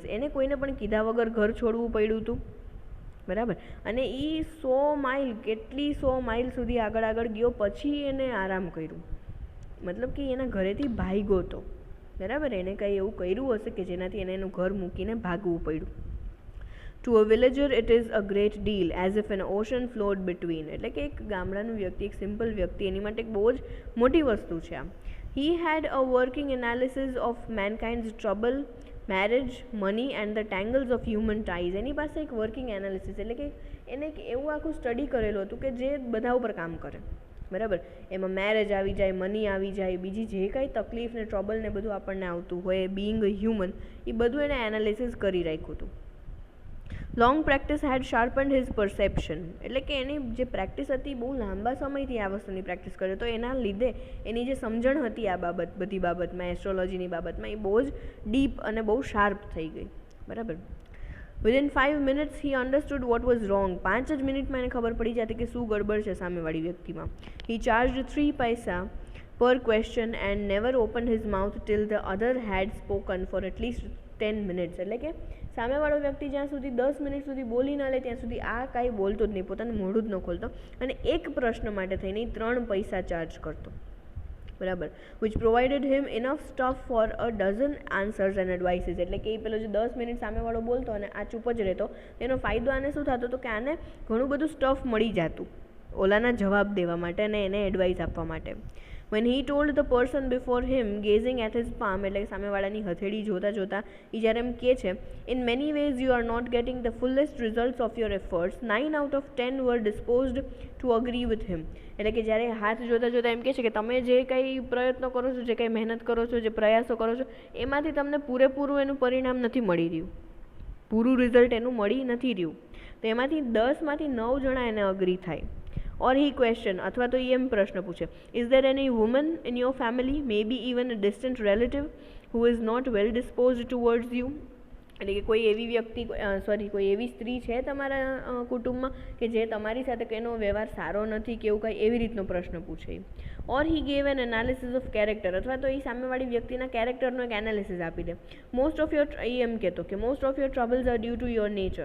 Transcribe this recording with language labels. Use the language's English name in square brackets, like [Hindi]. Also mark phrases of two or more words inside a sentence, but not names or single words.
[Gujarati] એને કોઈને પણ કીધા વગર ઘર છોડવું પડ્યું હતું. બરાબર. અને એ 100 માઇલ, કેટલી 100 માઇલ સુધી આગળ આગળ ગયો, પછી એને આરામ કર્યું. મતલબ કે એના ઘરેથી ભાગ્યો હતો. બરાબર. એને કંઈ એવું કર્યું હશે કે જેનાથી એને એનું ઘર મૂકીને ભાગવું પડ્યું. [English] To a villager it is a great deal, as if an ocean flowed between. [Gujarati] એટલે કે એક ગામડાનું વ્યક્તિ, એક સિમ્પલ વ્યક્તિ, એની માટે એક બહુ જ મોટી વસ્તુ છે આ. [English] He had a working analysis of mankind's trouble, marriage, money and the tangles of human ties. [Gujarati] એની પાસે એક [English] working analysis, [Gujarati] એટલે કે એને એક એવું આખું સ્ટડી કરેલું હતું કે જે બધા ઉપર કામ કરે. બરાબર. એમાં મેરેજ આવી જાય, મની આવી જાય, બીજી જે કાંઈ તકલીફ ને ટ્રબલ ને બધું આપણને આવતું હોય, [English] being a human, [Gujarati] એ બધું એને એનાલિસિસ કરી રાખ્યું હતું. [English] long practice had sharpened his perception. [Gujarati] એટલે કે એની જે પ્રેક્ટિસ હતી, બહુ લાંબા સમયથી આ વસ્તુની પ્રેક્ટિસ કરે, તો એના લીધે એની જે સમજણ હતી આ બાબત, બધી બાબતમાં, એસ્ટ્રોલોજીની બાબતમાં, એ બહુ જ ડીપ અને બહુ શાર્પ થઈ ગઈ. [English] બરાબર. within 5 minutes he understood what was wrong. [Gujarati] 5 જ મિનિટમાં એને ખબર પડી જતી કે શું ગડબડ છે સામેવાળી વ્યક્તિમાં. [English] he charged 3 પૈસા per question and never opened his mouth till the other had spoken for at least 10 minutes. [Gujarati] એટલે કે સામેવાળો વ્યક્તિ જ્યાં સુધી 10 મિનિટ સુધી બોલી ના લે ત્યાં સુધી આ કાંઈ બોલતો જ નહીં, પોતાનું મોઢું જ ન ખોલતો, અને એક પ્રશ્ન માટે થઈને 3 પૈસા ચાર્જ કરતો. બરાબર. [English] which provided him enough stuff for a dozen answers and advises. [Gujarati] એટલે કે એ પેલો જે 10 મિનિટ સામેવાળો બોલતો અને આ ચૂપ જ રહેતો, એનો ફાયદો આને શું થતો હતો કે આને ઘણું બધું સ્ટફ મળી જતું ઓલાના જવાબ દેવા માટે અને એને એડવાઇસ આપવા માટે. [English] When he told the person before him, gazing at his palm, [Gujarati] એટલે કે સામેવાળાની હથેળી જોતા જોતા એ જ્યારે એમ કહે છે, [English] in many ways you are not getting the fullest results of your efforts, 9 out of 10 were disposed to agree with him. [Gujarati] એટલે કે જ્યારે હાથ જોતા જોતા એમ કહે છે કે તમે જે કંઈ પ્રયત્નો કરો છો, જે કંઈ મહેનત કરો છો, જે પ્રયાસો કરો છો, એમાંથી તમને પૂરેપૂરું એનું પરિણામ નથી મળી રહ્યું, પૂરું રિઝલ્ટ એનું મળી નથી રહ્યું. તો એમાંથી 10માંથી 9 જણા એને અગ્રી થાય. [English] Or he question, [Gujarati] અથવા તો એમ પ્રશ્ન પૂછે, [English] is there any woman in your family, maybe even a distant relative, who is not well disposed towards you? [Gujarati] એટલે કે કોઈ એવી વ્યક્તિ, કોઈ એવી સ્ત્રી છે તમારા કુટુંબમાં કે જે તમારી સાથે એનો વ્યવહાર સારો નથી કે એવું કાંઈ, એવી રીતનો પ્રશ્ન પૂછે. [English] or he gave an analysis of character, [Gujarati] અથવા તો એ સામેવાળી વ્યક્તિના કેરેક્ટરનો એક એનાલિસિસ આપી દે. [English] most of your, [Gujarati] એ એમ કહેતો કે [English] most of your troubles are due to your nature.